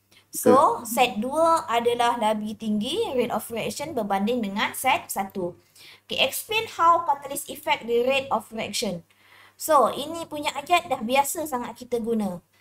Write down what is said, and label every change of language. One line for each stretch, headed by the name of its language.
Malay: So, set 2 adalah lebih tinggi rate of reaction berbanding dengan set 1.
English: Okay, explain how catalyst affect the rate of reaction.
Malay: So, ini punya ayat dah biasa sangat kita guna.